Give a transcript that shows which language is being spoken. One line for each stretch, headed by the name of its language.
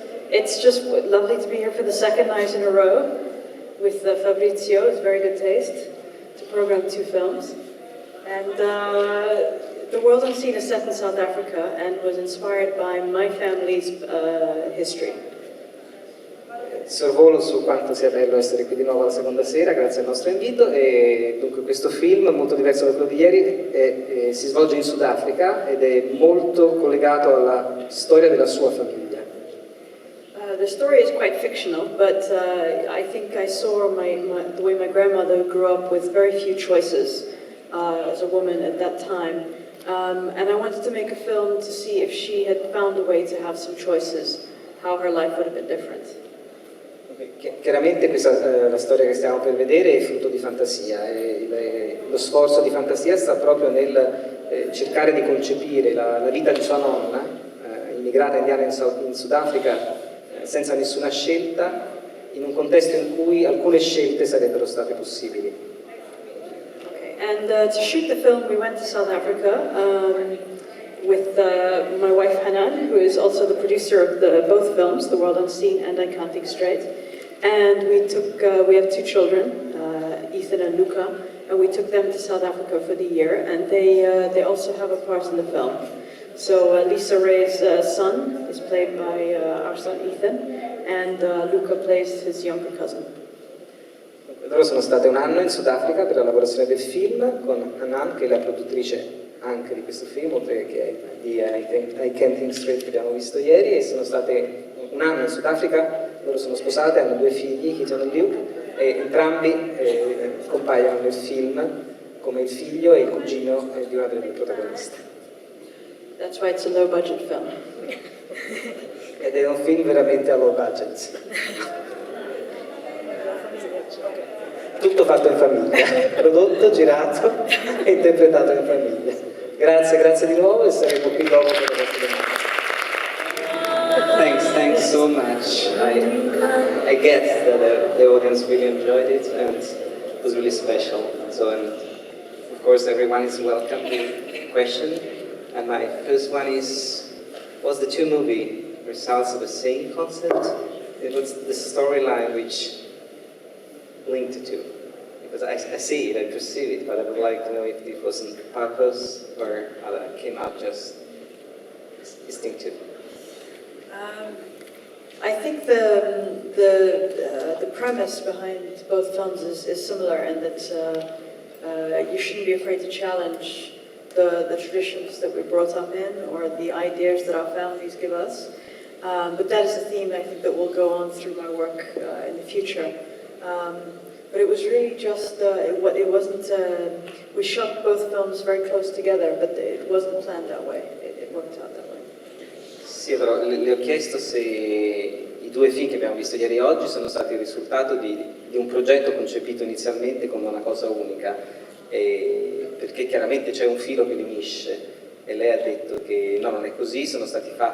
English: It's just lovely to be here for the second night in a row with Fabrizio. It's very good taste to program two films. And The World Unseen is set in South Africa and was inspired by my family's history.
Italian: Sorvolo su quanto sia bello essere qui di nuovo la seconda sera, grazie al nostro invito. E dunque questo film, molto diverso da quello di ieri, si svolge in Sudafrica ed è molto collegato alla storia della sua famiglia.
English: The story is quite fictional, but I think I saw the way my grandmother grew up with very few choices as a woman at that time. And I wanted to make a film to see if she had found a way to have some choices, how her life would have been different.
Italian: Chiaramente la storia che stiamo per vedere è frutto di fantasia e lo sforzo di fantasia sta proprio nel cercare di concepire la vita di sua nonna, immigrata indiana in Sudafrica, senza nessuna scelta, in un contesto in cui alcune scelte sarebbero state possibili.
English: Okay. And to shoot the film we went to South Africa with my wife Hanan, who is also the producer of both films, The World Unseen and I'm Counting Straight. And we have two children, Ethan and Luca, and we took them to South Africa for the year, and they also have a part in the film. So Lisa Ray's son is played by our son Ethan, and Luca plays his younger cousin.
Italian: Loro sono state un anno in Sudafrica per la lavorazione del film, con Hanan, che è la produttrice anche di questo film, oltre che di I Can't Think Straight che abbiamo visto ieri, e sono state un anno in Sudafrica. Loro sono sposate, hanno due figli, Ethan e Luke, e entrambi compaiono nel film come il figlio e il cugino di una delle due protagoniste.
English: That's why it's a low budget film.
Italian: Ed è un film veramente a low budget. Tutto fatto in famiglia, prodotto, girato e interpretato in famiglia. Grazie di nuovo e saremo qui dopo per le vostre domande.
English: Thanks so much. I guess that the audience really enjoyed it and it was really special. So, and of course, everyone is welcome to question. And my first one is, was the two movie results of the same concept? It was the storyline which linked the two. Because I see it, I perceive it, but I would like to know if it was on purpose or how it came out just instinctive. I think the premise behind both films is similar, and that you shouldn't be afraid to challenge the traditions that we're brought up in or the ideas that our families give us. But that is a theme I think that will go on through my work in the future. But it was really just, it wasn't, we shot both films very close together, but it wasn't planned that way. It worked out that way.
Italian: Sì, però le ho chiesto se i due film che abbiamo visto ieri e oggi sono stati il risultato di un progetto concepito inizialmente come una cosa unica, perché chiaramente c'è un filo che li unisce, e lei ha detto che no, non è così, sono stati